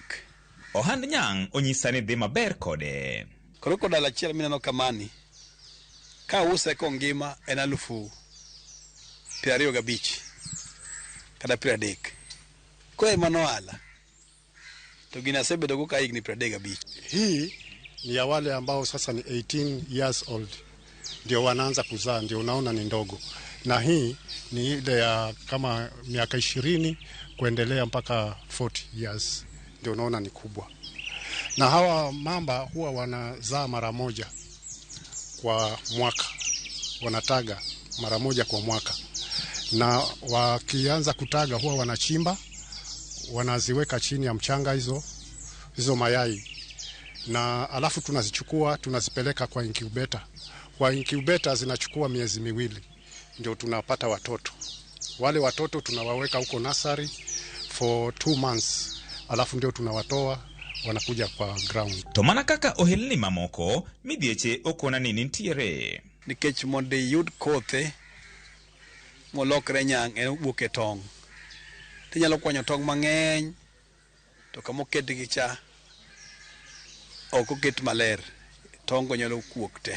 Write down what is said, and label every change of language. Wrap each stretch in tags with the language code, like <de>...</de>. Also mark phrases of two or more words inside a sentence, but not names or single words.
<luo>Ohand nyang onyisa ni dhi maber kode. Krokodil achiel mineno kamani ka use kongima en 25,000 kata 30. Kwa imano ala to gina sebedo go ka higni 35.</luo> <sw>Hii ni ya wale ambao sasa ni</sw> <en>18 years old</en> <sw>ndio wanaanza kuzaa, ndio unaona ni ndogo, na hii ni ile ya kama miaka 20 kuendelea mpaka</sw> <en>40 years</en> <sw>ndio unaona ni kubwa. Na hawa mamba huwa wanazaa mara moja kwa mwaka, wanataga mara moja kwa mwaka, na wakianza kutaga huwa wanachimba, wanaziweka chini ya mchanga hizo mayai, na alafu tunazichukua tunazipeleka kwa incubator. Kwa incubator zinachukua miezi 2 ndio tunapata watoto. Wale watoto tunawaweka huko nursery</sw> <en>for 2 months,</en> <sw>alafu ndio tunawatoa wanakuja kwa ground.</sw> <luo>To mana kaka ohelni mamoko midhieche okona ni nitiere. Nikech mondo yud kothe molokre nyang en wuok e tong'. Tinyalo kwanyo tong' mang'eny to kama oketgi cha ok oket maler, tong' go nyalo kuok te.</luo>